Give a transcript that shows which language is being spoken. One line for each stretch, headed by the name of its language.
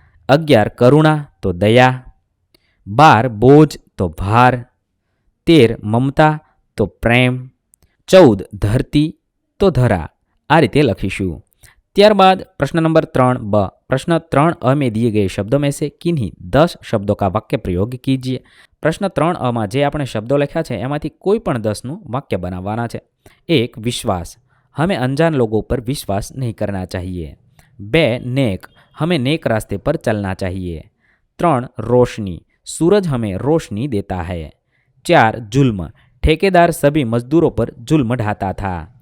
Gujarati: 11 करुणा तो दया, 12 बोझ तो भार, 13 મમતા તો પ્રેમ, 14 ધરતી તો ધરા. આ રીતે લખીશું.
Hindi: ત્યારબાદ प्रश्न नंबर 3 ब. प्रश्न 3 में दिए गए शब्दों में से किन्हीं 10 शब्दों का वाक्य प्रयोग कीजिए. प्रश्न 3 में
Gujarati: જે આપણે શબ્દો લખ્યા છે એમાંથી કોઈ પણ 10નું વાક્ય બનાવવાના છે.
Hindi: 1 विश्वास, हमें अनजान लोगों पर विश्वास नहीं करना चाहिए. 2 नेक, हमें नेक रास्ते पर चलना चाहिए. 3 रोशनी, सूरज हमें रोशनी देता है. 4 जुल्म, ठेकेदार सभी मजदूरों पर जुल्म ढाता था.